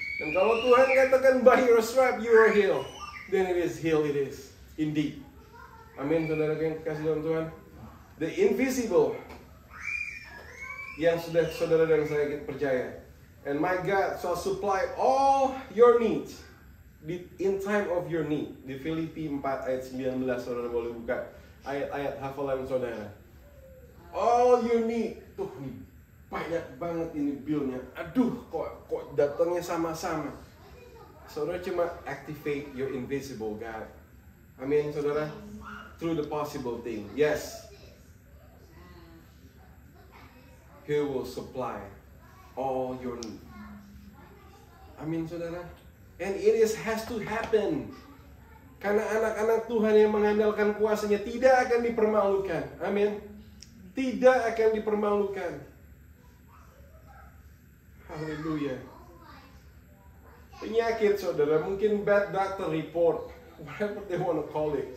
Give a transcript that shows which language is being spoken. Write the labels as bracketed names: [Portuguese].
[Indonesian] Dan kalau Tuhan katakan, [English] by your stripe you are healed, then it is healed, it is. [Indonesian] Indeed. Amin, saudara yang kasih dalam Tuhan. [English] The invisible, [Indonesian] yang sudah saudara dan saya percaya. [English] And my God shall supply all your needs in time of your need. [Indonesian] Di Filipi 4 ayat 19, saudara boleh buka ayat-ayat hafalan saudara. [English] All you need. [Indonesian] Tuh nih, banyak banget ini billnya. Aduh, kok datangnya sama-sama. Saudara cuma [English] activate your invisible God. [Indonesian] Amin, saudara. [English] Through the possible thing. Yes. He will supply all your need. [Indonesian] Amin, saudara. [English] And it has to happen. [Indonesian] Karena anak-anak Tuhan yang mengandalkan kuasanya tidak akan dipermalukan. Amin. Tidak akan dipermalukan. Haleluya. Penyakit, saudara, mungkin [English] bad doctor report, whatever they want to call it.